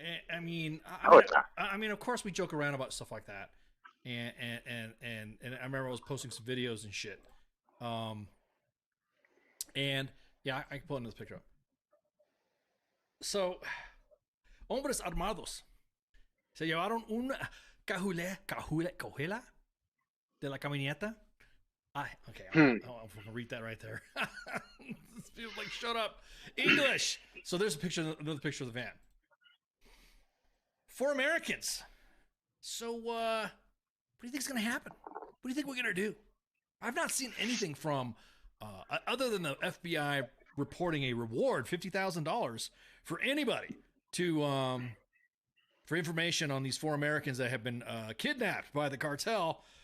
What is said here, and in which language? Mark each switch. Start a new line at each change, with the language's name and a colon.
English: I mean, of course we joke around about stuff like that, and I remember I was posting some videos and shit, and yeah, I can pull another picture up.
Spanish: So, hombres armados se llevaron una cajuela de la camioneta.
English: Okay, I'll read that right there. People like, shut up, English. So there's another picture of the van. 4 Americans. So, what do you think's gonna happen? What do you think we're gonna do? I've not seen anything from, other than the FBI reporting a reward, $50,000 for anybody to, for information on these 4 Americans that have been kidnapped by the cartel.